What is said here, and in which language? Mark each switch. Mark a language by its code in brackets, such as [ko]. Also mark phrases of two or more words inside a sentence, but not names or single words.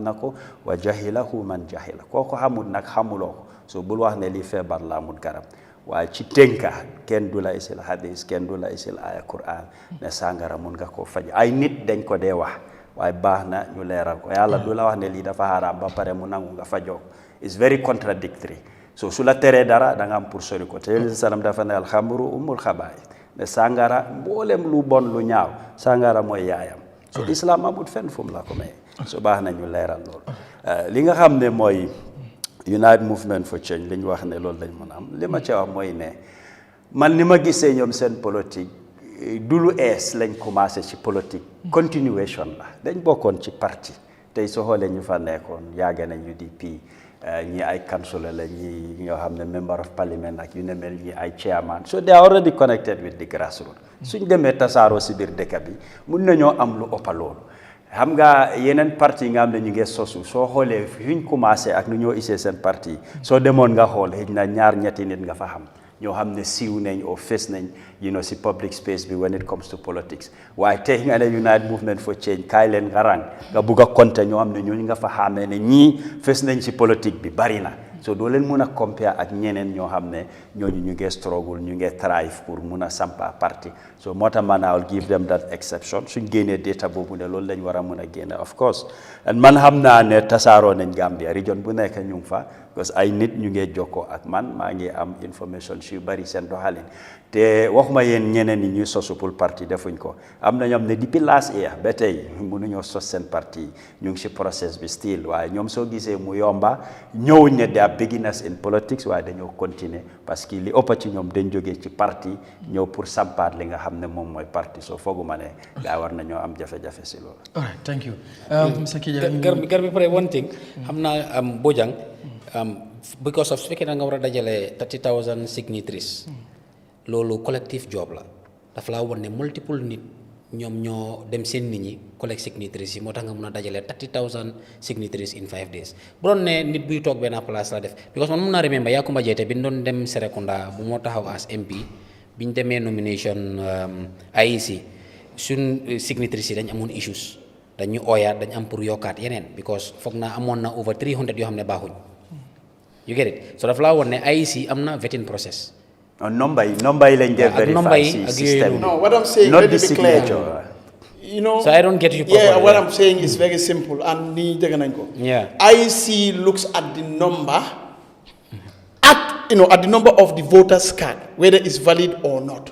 [wo] na ko [ar] وجهله من جهل [wo] koo ko xamul nag xamuloo ko so bul wax ne lii feebar la amul garab waaye ci tënka kenn du la isil hadis kenn du la isil aya Quran ne sàngara mun nga koo faj ay nit dañ ko dee wax waaye baax na ñu leeral ko yàlla du la wax ne lii dafa haram ba pare mu nangu nga fajoo [en] is very contradictory [wo] so su la teree dara da nga am pour sori ko te yonent sallam dafa ne [ar] الخمر أم الخبائث [wo] ne sàngara mboolem lu bon lu ñaaw sàngara mooy yaayam so islam amul fenn fu mu la ko may so baax na ñu leeral loolu li nga xam ne mooy [en] United Movement for Change [wo] li ñu wax ne loolu lañ mën a am li ma ca wax mooy ne man ni ma gisee ñoom seen politique du lu ees lañ commencé ci politique continuation la dañ bokkoon ci parti tey soo xoolee ñu fa nekkoon yàgg nañ UDP ñi ay councillor la ñi ñoo xam ne [en] member of parliament [wo] ak yu ne mel ñi ay chairman [en] so they are already connected with the grassroots [wo] suñ demee tasaaroo si biir dëkk bi mun nañoo am lu ëpp loolu xam nga yeneen parti yi nga xam ne ñu ngi sosu soo xoolee fi ñu commencé ak nu ñoo isee seen parti soo demoon nga xool xëy na ñaar ñetti nit nga fa xam ñoo xam ne siiw nañ o fes nañ si [en] public space [wo] bi [en] when it comes to politics [wo] waaye tey nga ne [en] United Movement for Change [wo] kaay leen nga rang nga bugg a compter ñoo xam ne ñooñu nga fa xamee ne ñii fes nañ si politique bi bari na so doo leen mun a compare ak ñeneen ñoo xam ne ñooñu ñu ngi struggle ñu ngi thrive pour mun a sampa parti so moo tax man [en] I'll give them that exception [wo] suñ génnee data boobu ne loolu lañ war a mun a génne [en] of course [wo] and man xam naa ne tasaaroo nañ Gambia region bu nekk ñu ngi fa parce que ay nit ñu ngi jokkoo ak man maa ngi am information yu bari seen doxalin te waxuma yéen ñeneen ñi ñuy sosu pour parti defuñ ko am na ñoom ne depuis [en] last year [wo] ba tey mënuñoo sos seen parti ñu ngi si process bi still waaye ñoom soo gisee mu yomba ñëwuñ ne [en] they are beginners in politics [wo] waaye dañoo continuer parce que li ëpp ci ñoom dañ jógee ci parti ñëw pour sampaat li nga xam ne moom mooy parti soo fooguma ne gaa war nañoo am jafe-jafe si loolu. [en] all right thank you. [wo] Garbi pare [en] one thing [wo] xam naa Bojang because of su fekkee da nga war a dajale 30,000 signatories loolu [en] collective job [wo] la dafa laa won ne multiple nit ñoom ñoo dem seen nit ñi [en] collect signatories [wo] yi moo tax nga mun a dajale 30,000 [en] signatories in 5 days [wo] bu doon ne nit buy toog benn place la def because man mun naa remember Yakuma Jete bi ñu doon dem Serekunda bu moo taxaw [en] as MP [wo] bi ñu demee nomination IEC suñ signatories yi dañ amoon issues dañu ooyaat dañ am pour yokkaat yeneen because foog naa amoon na over 300 yoo xam ne baaxuñ [en] you get it [wo] so dafa laa woon ne IEC am na [en] vetting process. [wo] number yi lañ def verify si system. [en] No, what I'm saying, not let the me be clear. signature. You know, so I don't get you yeah, properly. what I'm saying is very simple. And Yeah. IEC looks at the number, at the number of the voters' card, whether it's valid or not.